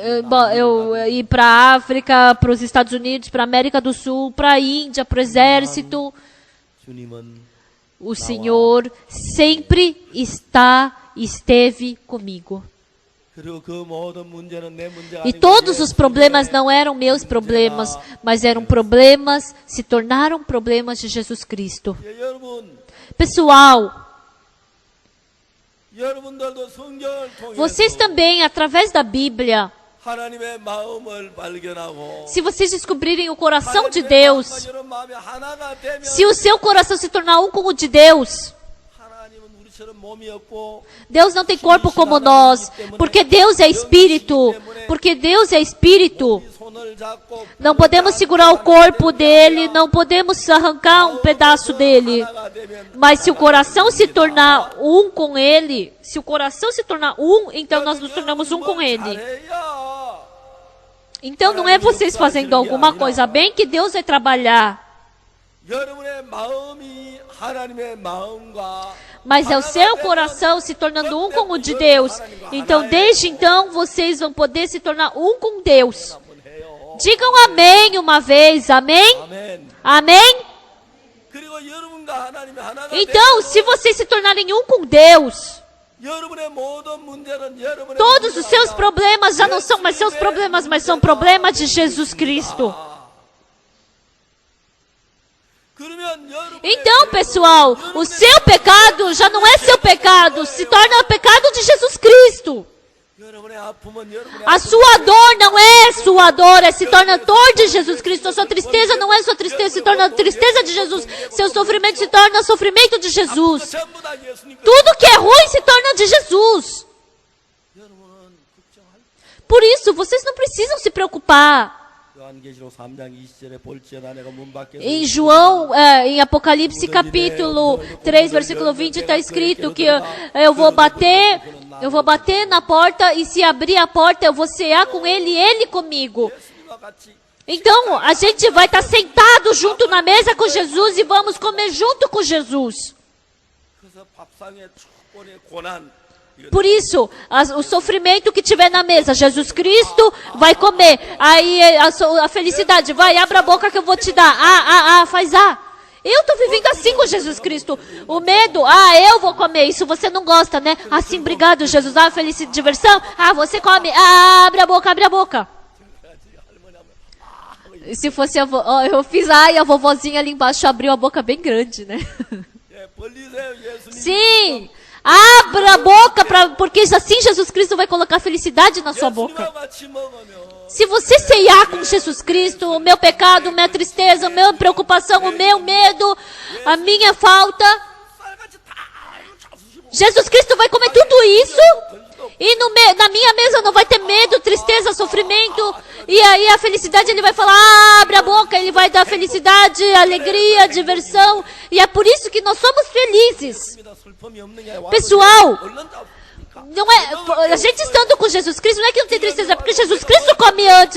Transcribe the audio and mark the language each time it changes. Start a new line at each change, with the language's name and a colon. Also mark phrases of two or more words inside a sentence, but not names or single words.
Portuguese: Eu ir para a África, para os Estados Unidos, para a América do Sul, para a Índia, para o exército.
Korean: 주님은
Portuguese: O Senhor sempre esteve comigo.
Korean: 그리고 그 모든 문제는 내 문제가
Portuguese: E
Korean: 아니고
Portuguese: todos os problemas não eram meus problemas, mas eram problemas, se tornaram problemas de Jesus Cristo.
Korean: 예, 여러분
Portuguese: Pessoal,
Korean: 여러분들도 성경을
Portuguese: vocês
Korean: 통해서
Portuguese: também, através da Bíblia,
Korean: 하나님의 마음을 발견하고
Portuguese: se vocês descobrirem o coração de Deus,
Korean: 여러분 마음이 하나가 되면
Portuguese: se o seu coração se tornar um com o de Deus,
Korean: 하나님은 우리처럼 몸이 없고
Portuguese: Deus não tem corpo como nós, porque Deus é Espírito, porque Deus é Espírito.
Korean: 이 손을 잡고
Portuguese: Não podemos segurar o corpo dele, não podemos arrancar um pedaço dele.
Korean: 하나가 되면
Portuguese: Mas se o coração se tornar um com ele, se o coração se tornar um, então nós nos tornamos um com ele.
Korean: 잘해야
Portuguese: Então não é vocês fazendo alguma coisa bem que Deus vai trabalhar,
Korean: 여러분의 마음이 하나님의 마음과
Portuguese: mas é o seu coração se tornando um com o de Deus. Então desde então vocês vão poder se tornar um com Deus.
Korean: 한번 해요.
Portuguese: Digam amém uma vez, amém?
Korean: 아멘.
Portuguese: Amém?
Korean: 그리고 여러분과 하나님이 하나가
Portuguese: Então, se vocês se tornarem um com Deus,
Korean: 여러분의 모든 문제는 여러분의
Portuguese: todos os seus
Korean: 문제가
Portuguese: problemas já não são mais seus problemas, mas são problemas de Jesus Cristo.
Korean: 그러면 여러분의
Portuguese: Então, pessoal, o seu pecado já não é seu pecado, se torna o pecado de Jesus Cristo.
Korean: 여러분의 아픔은 여러분의
Portuguese: A sua dor não é sua dor, se torna dor de Jesus Cristo. A sua tristeza não é sua tristeza, se torna tristeza de Jesus. Seu sofrimento se torna sofrimento de Jesus.
Korean: 전부 다 예수님.
Portuguese: Tudo que é ruim se torna de Jesus.
Korean: 여러분은 걱정할
Portuguese: Por isso, vocês não precisam se preocupar.
Korean: 요한계시록 3장 20절에 볼지어다 내가 문 밖에서
Portuguese: Em João, em Apocalipse capítulo 3, versículo 20, está escrito que eu vou bater na porta e se abrir a porta eu vou cear com ele e ele comigo.
Korean: 예수님과 같이
Portuguese: Então, a gente vai estar sentado junto na mesa com Jesus e vamos comer junto com Jesus.
Korean: 그래서 밥상의 축복의 고난 이거
Portuguese: Por isso, o sofrimento que tiver na mesa, Jesus Cristo vai comer. Aí a felicidade, vai, abra a boca que eu vou te dar. Faz A. Eu estou vivendo assim com Jesus Cristo. O medo, eu vou comer. Isso você não gosta, né? Assim, obrigado, Jesus. Felicidade, diversão. Você come. Abre a boca, abre a boca. E se fosse a eu fiz e a vovozinha ali embaixo abriu a boca bem grande, né?
Korean: 예, 벌리세요 예수님.
Portuguese: Sim. Abra a boca, porque assim Jesus Cristo vai colocar felicidade na sua boca.
Korean: 예수님과 같이 먹으면
Portuguese: Se você ceiar com Jesus Cristo, o meu pecado, a minha tristeza, a minha preocupação, o meu medo, a minha falta,
Korean: 쌀같이 다 잡수시고
Portuguese: Jesus Cristo vai comer tudo isso e na minha mesa não vai ter medo, tristeza, sofrimento. E aí a felicidade, ele vai falar, abre a boca, ele vai dar felicidade, alegria, diversão. E é por isso que nós somos felizes. Pessoal, não é, a gente estando com Jesus Cristo, não é que não tem tristeza, é porque Jesus Cristo come antes.